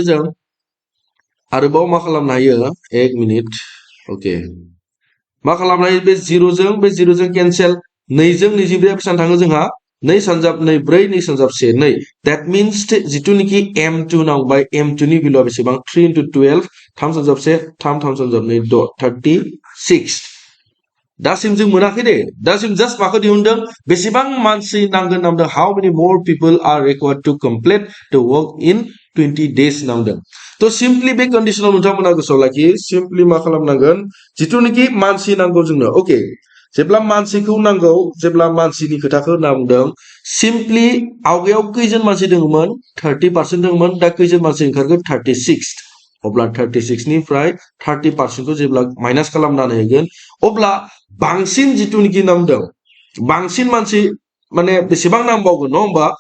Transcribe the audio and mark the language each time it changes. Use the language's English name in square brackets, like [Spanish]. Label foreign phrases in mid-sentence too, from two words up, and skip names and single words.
[Bodo] हायो एक मिनिट ओके मा खालामनो हायो बे 0 जों कैंसेल 2 जों 24 बेसेबां थाङो जोंहा 2 सानजाब 2 4 2 सानजाब 1 2 [English] that means [Bodo] जितुनिखि M2 नांबाय M2 नि भेल्युआ बेसेबां [English] 3 into 12 [Bodo] 3 सानजाब 1 3 सानजाब 2 6 36 दासिम जों मोनाखै दे दासिम जस्ट माखौ दिहुनदों बेसेबां मानसि नांगोन नामदों [English] how many more people are required to complete the work in 20 days [Bodo] नामदों तो सिम्पली बे कंडीशनाव नोंथांमोना गोसोआव लाखि सिम्पली मा खालामनांगोन जितुनिखि मानसि नांगौ जोंनो ओके जेब्ला मानसिखौ नांगौ जेब्ला मानसिनि खोथाखौ नांदों सिम्पली आवगायाव खैजन मानसि दङमोन 30% दङमोन दा खैजन मानसि ओंखारगोन 36 अब्ला 36 निफ्राय 30% खौ जेब्ला माइनास खालामनानै होगोन अब्ला बांसिन जितुनिखि नामदों बांसिन मानसि माने बेसेबां नांबावगोन न होमबा